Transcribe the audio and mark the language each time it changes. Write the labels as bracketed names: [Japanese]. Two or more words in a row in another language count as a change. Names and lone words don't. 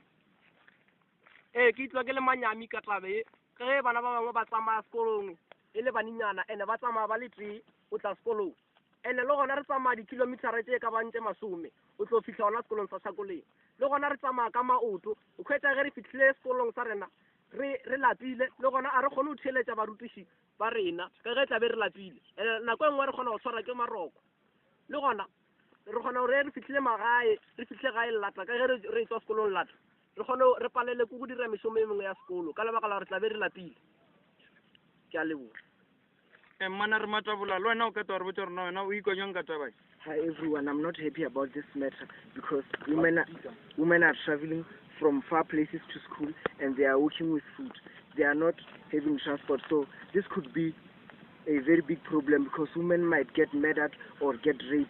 [Northern Sotho] ke itlwa ke le manyami ka tabe ge bana ba bangwe ba tsamaya sekolong e le baninyana ene ba tsamaya ba le tee o tla sekolong ene le gona re tsamaya dikilomitara tse ka bantse masome o tlo fitlha gona sekolong sa Shakoleng le gona re tsamaya ka maoto o khwetsa ge re fitlhile sekolong sa rena re lapile le gona a re kgone go theletša barutiši ba rena ka ge tlabe re lapile nako e nngwe re kgona go tshwara ke maroko le gona re kgona gore re fitlhile magae re fitlhe gae lata ka ge re tswa sekolong lata re kgone re palele ko go dira mešomo e mengwe ya sekolo ka lebaka la gore tla be re lapile ke a leboga mana re matabola le wena o ka twa re botse gore na wena o ikonyang ka tabae. [English] Hi everyone, I'm not happy about this matter because women are traveling from far places to school and they are working with food. They are not having transport, so this could be a very big problem because women might get murdered or get raped.